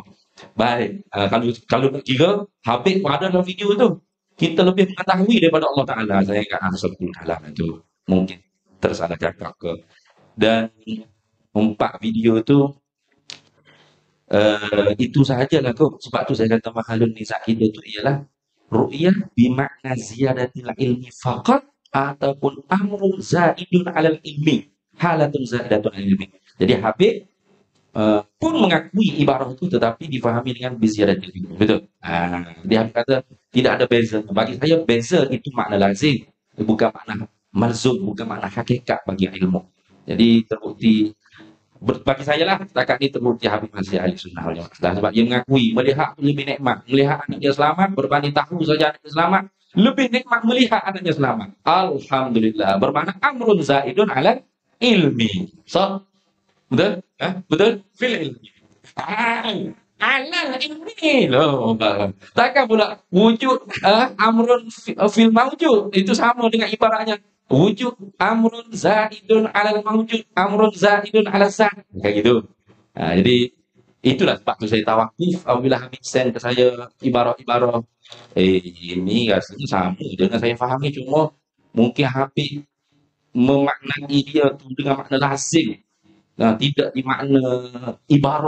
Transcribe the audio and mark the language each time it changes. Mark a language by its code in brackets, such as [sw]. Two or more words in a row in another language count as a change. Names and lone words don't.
[ms] Baik, kalau nak kira Habib ada dalam video tu. kita lebih mengetahui daripada Allah Ta'ala. Saya nggak seperti dalam itu. Mungkin tersalah cakap ke. Dan 4 video itu sajalah kok. Sebab tu saya kata [ar] محل النزاع [ms] kita itu ialah [ar] رؤية بمعنى زيادة العلم فقط ataupun أمر زائد على العلم. حالة زائدة على العلم. [ms] Jadi Habib pun mengakui ibarat itu tetapi difahami dengan [ar] بزيادة العلم. [ms] Betul? Dia kata tidak ada beza. Bagi saya beza itu makna lazim, bukan makna malzum, bukan makna hakikat bagi ilmu. Jadi terbukti bagi saya lah setakat ini terbukti Habib masih ahli sunnah wal jamaah. Sebab dia mengakui melihat lebih nikmat, melihat anaknya selamat berbanding tahu saja anaknya selamat, lebih nikmat melihat anaknya selamat. [ar] Alhamdulillah, bermakna أمر زائد على العلم. [ms] So, betul? Betul? [ar] في العلم. على العلم loh. [ms] Takkan pula wujud [ar] أمر في الموجود [ms] itu sama dengan ibaratnya wujud [ar] أمر زائد على الموجود، أمر زائد على الذات. [id] Kayak gitu. [ms] Jadi itulah sebab tu saya tawakuf apabila Habib send ke saya ibarat-ibarat ini rasanya sama dengan saya fahami, cuma mungkin Habib memaknai dia tu dengan makna lazim, tidak dimakna ibarah.